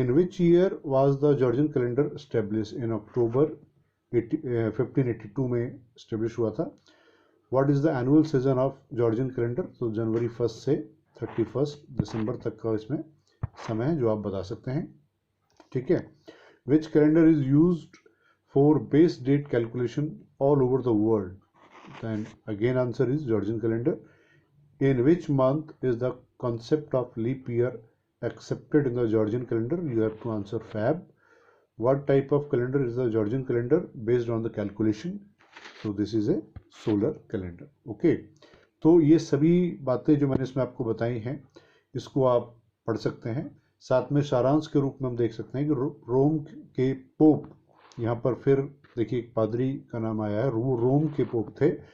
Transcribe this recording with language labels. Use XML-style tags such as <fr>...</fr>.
<en>in which year was the Georgian calendar establish, in October 1582</en> <hi>में establish हुआ था।</hi> <en>what is the annual season of Georgian calendar,</en> <hi>तो जनवरी 1 से 31 दिसंबर तक का इसमें समय है जो आप बता सकते हैं। ठीक है।</hi> <en>Which calendar is used for base date calculation all over the world? Then again answer is Georgian calendar. In which month is the concept of leap year accepted in the Georgian calendar? You have to answer Feb. What type of calendar is the Georgian calendar based on the calculation? So this is a solar calendar. Okay.</en> <hi>तो ये सभी बातें जो मैंने इसमें आपको बताई हैं इसको आप पढ़ सकते हैं। साथ में सारांश के रूप में हम देख सकते हैं कि रोम के पोप, यहाँ पर फिर देखिए एक पादरी का नाम आया है, वो रोम के पोप थे।</hi>